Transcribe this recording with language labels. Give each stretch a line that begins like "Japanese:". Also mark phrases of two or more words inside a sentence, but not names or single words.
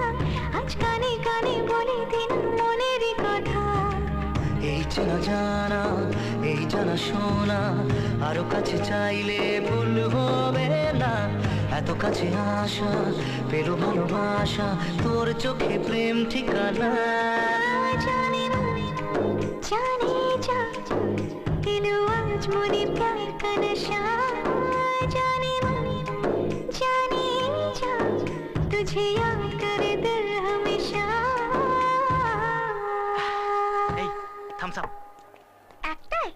Bangla: আজ কানে কানে বলে দিন মনের কথা। এই চেনা জানা এই জানা শোনা, আরো কাছে চাইলে ভুল হবে না। এত কাছে আসা পেলো ভালোবাসা, তোর চোখে প্রেম ঠিকানা।
Hindi: जाने मन जाने जा, दिलो आज मोने प्यार का नशा। जाने मन जाने जा, तुझे याद करे दिल हमेशा।
Bangla: এই থামস আপ। একটাই